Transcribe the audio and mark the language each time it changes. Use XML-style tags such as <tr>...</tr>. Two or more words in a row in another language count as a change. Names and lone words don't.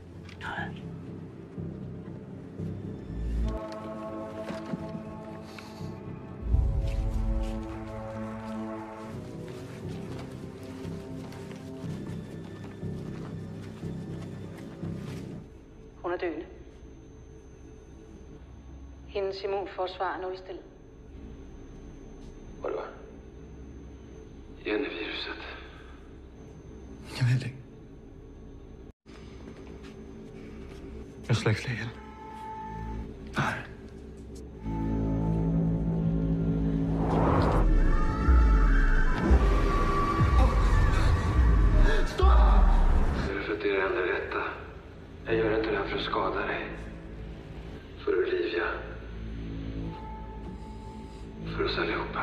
<da>Hun er døende. Hendes immunforsvar er nulstillet.</da> <sv>Vadå? Jenny-viruset.</sv> <da>Jeg ved det ikke. Jeg slår ikke ihjel. Nej.</da> <sv>Är det för att det är det enda rätta? Jag gör inte det här för att skada dig. För Olivia. För oss allihopa.</sv>